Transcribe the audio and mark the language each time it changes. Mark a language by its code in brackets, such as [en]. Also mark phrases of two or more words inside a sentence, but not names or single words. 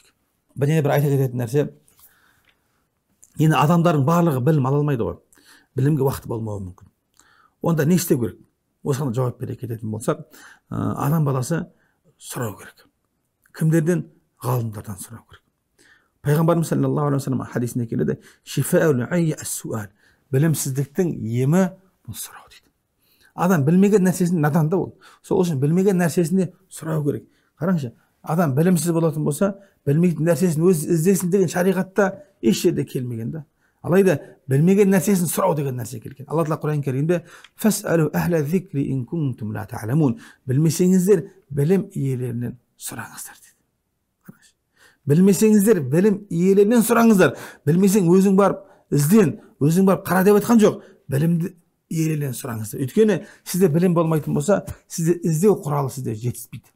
[kk] Бәне бір айта кететін нәрсе, енді адамдардың барлығы білім ала алмайды ғой. Білімге уақыт болмауы мүмкін. Онда не істеу керек? Осыған жауап бере кететін болсақ, адам баласы сұрау керек. Кімдерден? Ғалымдардан сұрау керек. Пайғамбарымыз [ar] صلى الله عليه وسلم [kk] хадисінде келеді, [ar] شفاء العي السؤال. [kk] Білімсіздіктің емі бұл сұрау дейді. Адам білмеген нәрсесін надан да ол. Сол үшін білмеген нәрсесіне сұрау керек. Қараңызшы, адам білімсіз болатын болса, білмейтін нәрсесін өз іздесін деген шариғатта еш жерде келмеген да. Алайда білмеген нәрсесін сұрау деген нәрсе келген. Алла Тағала Құран Кәрімде [ar] فاسألوا أهل الذكر إن كنتم لا تعلمون. [kk] Білмесеңіздер білім иелерінен сұраңыздар дейді. Білмесеңіздер білім иелерінен сұраңыздар. Білмесең өзің барып ізден, өзің барып қара деп айтқан жоқ. Білімді иелерінен сұраңыздар. Өйткені сізде білім болмайтын болса, сізде іздеу құралы сізде жетіспейді.